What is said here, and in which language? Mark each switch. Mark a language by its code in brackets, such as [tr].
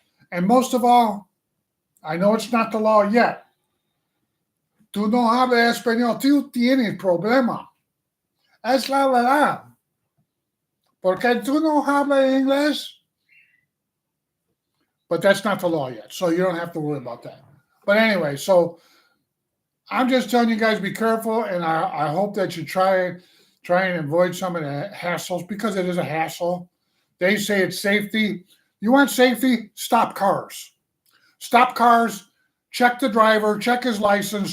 [en] And most of all, I know it's not the law yet. [es] Tú no hablas español, tú tienes problema. Es la verdad. Porque tú no hablas inglés. [en] But that's not the law yet, so you don't have to worry about that. But anyway, so I'm just telling you guys, be careful, and I hope that you try and avoid some of the hassles because it is a hassle. They say it's safety. You want safety? Stop cars. Stop cars. Check the driver. Check his license.